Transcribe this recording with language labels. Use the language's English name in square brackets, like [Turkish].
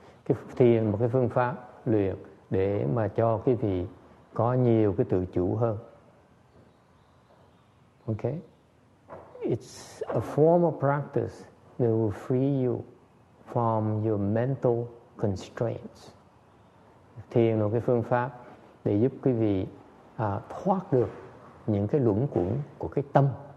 [Vietnamese] Cái thiền một cái phương pháp luyện để mà cho quý vị có nhiều cái tự chủ hơn. [English] Okay? It's a form of practice that will free you from your mental constraints. [Vietnamese] Thiền là một cái phương pháp để giúp quý vị thoát được những cái luẩn quẩn của cái tâm.